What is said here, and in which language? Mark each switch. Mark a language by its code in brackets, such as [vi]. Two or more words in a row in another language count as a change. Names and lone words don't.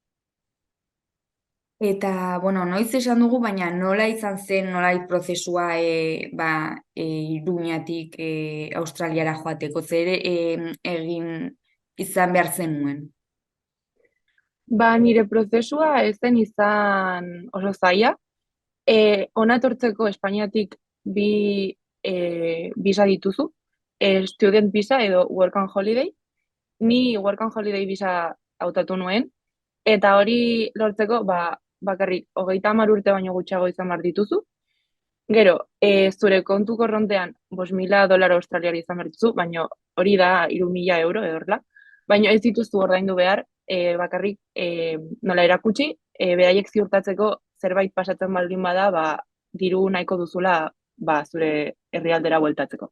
[eu] Eta, noiz esan dugu, baina nola izan zen, nola prozesua Iruñatik Australiara joateko, zer egin izan behar zenuen? Nire prozesua ez zen izan oso zaila. Hona etortzeko Espainiatik bi bisa dituzu, [en] student visa edo work and holiday. [eu] Ni [en] work and holiday visa [eu] hautatu nuen, eta hori lortzeko, bakarrik 30 urte baino gutxiago izan behar dituzu. Gero, zure kontu korrontean $5,000 australiari izan behar dituzu, baina hori da 3.000 euro edorla. Baina ez dituzu ordaindu behar, bakarrik nola erakutsi, beraiek ziurtatzeko zerbait pasatzen baldin bada, diru nahiko duzula zure herrialdera bueltatzeko.